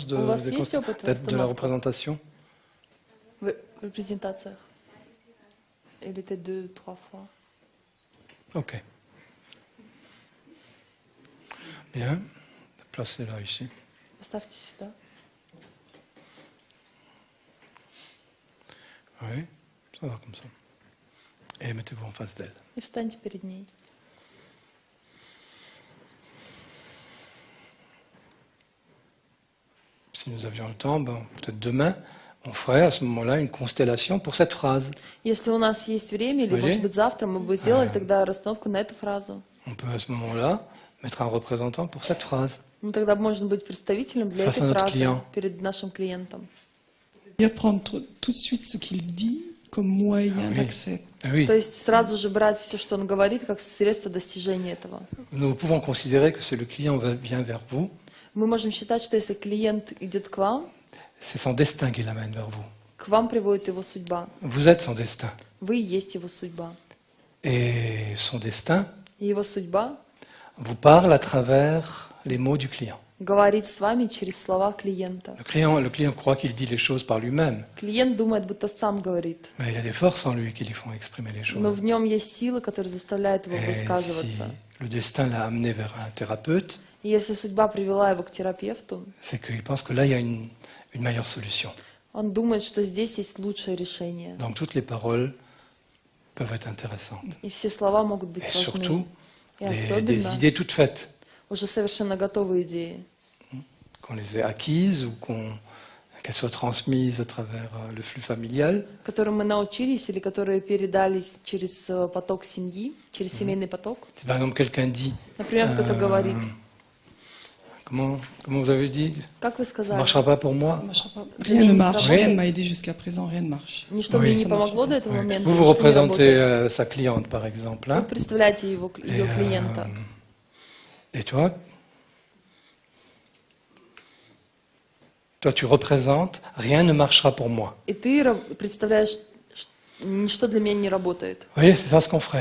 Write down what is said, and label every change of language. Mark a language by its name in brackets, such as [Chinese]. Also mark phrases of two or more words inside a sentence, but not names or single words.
[Russian] У вас есть опыт [French] de la représentation? [Russian] в презентациях? Или это 2-3 fois? [French] Ok. Bien. Placez-la ici. [Russian] Поставьте сюда. [French] Oui, ça va comme ça. Et mettez-vous en face d'elle. [Russian] И встаньте перед ней. [French] Si nous avions le temps, peut-être demain, on ferait à ce moment-là une constellation pour cette phrase. [Russian] Если у нас есть время, или, может быть, завтра, мы бы сделали тогда расстановку на эту фразу. [French] On peut à ce moment-là mettre un représentant pour cette phrase. [Russian] Ну, тогда можно быть представителем для [French] Face à [Russian] этой [French] notre [Russian] фразы [French] client. [Russian] перед нашим клиентом. [French] Et prendre tout de suite ce qu'il dit comme moyen oui. d'accès. Ah oui. [Russian] То есть сразу же брать все, что он говорит, как средство достижения этого. [French] Nous pouvons considérer que si le client vient vers vous, [Russian] Мы можем считать, что если клиент идет к вам [French] c'est son destin qui l'amène vers vous. [Russian] приводит его судьба. [French] Vous êtes son destin. [Russian] Вы и есть его судьба. [French] Et son destin [Russian] И его судьба [French] vous parle à travers les mots du client. [Russian] говорит с вами через слова клиента. [French] Le client croit qu'il dit les choses par lui-même, [Russian] Клиент думает, будто сам говорит, [French] mais il y a des forces en lui qui lui font exprimer les choses. [Russian] но в нем есть силы, которые заставляют его [French] Et si [Russian] высказываться. [French] le destin l'a amené vers un thérapeute, [Russian] И если судьба привела его к терапевту, [French] c'est qu'il pense que là, il y a une meilleure solution. [Russian] он думает, что здесь есть лучшее решение. [French] Donc toutes les paroles peuvent être intéressantes. [Russian] И все слова могут быть [French] Et [Russian] важны. [French] surtout, [Russian] И [French] des [Russian] особенно [French] idées toutes faites, [Russian] уже совершенно готовые идеи, [French] qu'on les ait acquises ou qu'elles soient transmises à travers le flux familial. [Russian] которым мы научились или которые передались через поток семьи, через семейный поток. [French] Si par exemple quelqu'un dit, [Russian] Например, кто-то говорит, [French] comment vous avez dit, [Russian] как вы [French] ça ne [Russian] сказали, [French] marchera pas pour moi. Rien ne marche, Rien. rien ne m'a aidé jusqu'à présent, rien ne marche. [Russian] ничто [French] Oui, [Russian] мне не [French] ça [Russian] помогло [French] marche [Russian] до этого [French] Oui. [Russian] момента. [French] Vous [Russian] ничто не [French] représentez [Russian] работает. [French] sa cliente par exemple. [Russian] Вы [French] Hein, [Russian] представляете ее [French] et, [Russian] клиента. [French] Et toi, tu représentes, rien ne marchera pour moi. [Russian] И ты представляешь, ничто для меня не работает, [French] Vous voyez, c'est ça ce qu'on ferait.